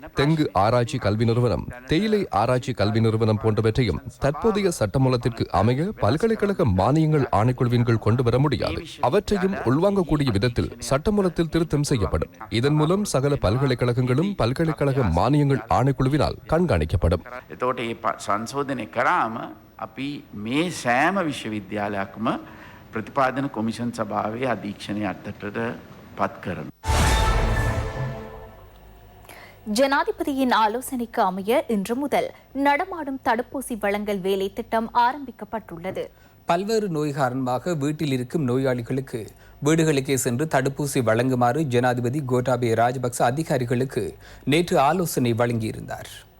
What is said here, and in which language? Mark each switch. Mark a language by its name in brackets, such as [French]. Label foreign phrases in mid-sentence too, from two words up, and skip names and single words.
[Tamil] தெங்கு ஆராய்ச்சி கல்வி நிறுவனம், தேயிலை ஆராய்ச்சி கல்வி நிறுவனம் போன்றவற்றையும் தற்போதைய சட்டமூலத்திற்கு அமைய பல்கலைக்கழக மானியங்கள் ஆணைக்குழுவின் கீழ் கொண்டு வர முடியாது. அவற்றையும் உள்வாங்கக்கூடிய விதத்தில் சட்டமூலத்தில் திருத்தம் செய்யப்படும். இதன் மூலம் சகல பல்கலைக்கழகங்களும் பல்கலைக்கழக மானியங்கள் ஆணைக்குழுவினால் கண்காணிக்கப்படும். [Sinhala] අපි මේ සෑම විශ්වවිද්‍යාලයක්ම ප්‍රතිපාදන කොමිෂන් සභාවේ අධීක්ෂණය අත්තට පත් කරන. [Tamil] ஜனாதிபதியின் ஆலோசனைக்கு அமைய இன்று முதல் நடமாடும் தடுப்பூசி வழங்கல் வேலை திட்டம் ஆரம்பிக்கப்பட்டுள்ளது. பல்வேறு நோய் காரணமாக வீட்டில் இருக்கும் நோயாளிகளுக்கு வீடுகளுக்கே சென்று தடுப்பூசி வழங்குமாறு ஜனாதிபதி கோட்டாபய ராஜபக்ச அதிகாரிகளுக்கு நேற்று ஆலோசனை வழங்கியிருந்தார்.